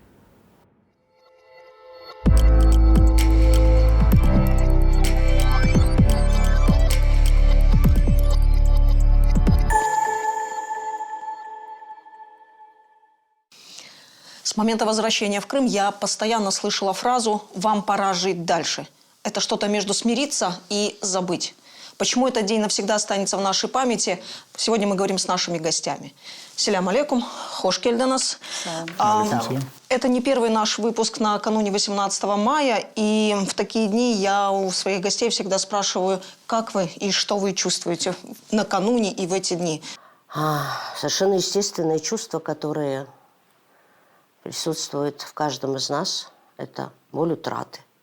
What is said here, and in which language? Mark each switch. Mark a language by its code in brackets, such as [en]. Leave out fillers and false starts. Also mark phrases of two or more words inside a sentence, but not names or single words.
[ru] С момента возвращения в Крым я постоянно слышала фразу «вам пора жить дальше». Это что-то между смириться и забыть. Почему этот день навсегда останется в нашей памяти? Сегодня мы говорим с нашими гостями. [ar] سلام عليكم, [crh] хош келденас. [ru] Это не первый наш выпуск накануне 18 мая. И в такие дни я у своих гостей всегда спрашиваю, как вы и что вы чувствуете накануне и в эти дни. Совершенно естественные чувства, которые присутствуют в каждом из нас, это боль утраты.